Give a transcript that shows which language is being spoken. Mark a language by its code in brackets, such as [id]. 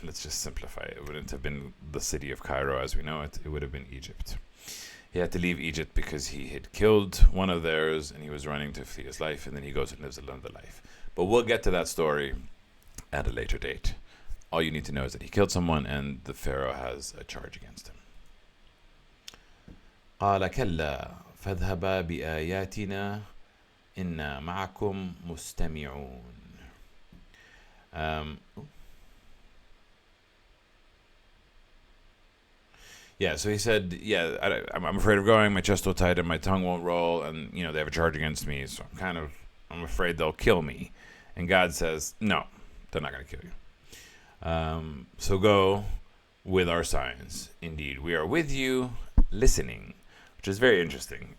[en] Let's just simplify it. It wouldn't have been the city of Cairo as we know it. It would have been Egypt. He had to leave Egypt because he had killed one of theirs, and he was running to flee his life, and then he goes and lives another life. But we'll get to that story at a later date. all you need to know is that he killed someone and the Pharaoh has a charge against him. [ar] قال كلا فاذهبا بآياتنا إنا معكم مستمعون. [en] Yeah, so he said, I'm afraid of going, my chest will tighten, my tongue won't roll, and, they have a charge against me, so I'm afraid they'll kill me. And God says, no, they're not going to kill you. So go with our signs. Indeed, we are with you, listening, which is very interesting.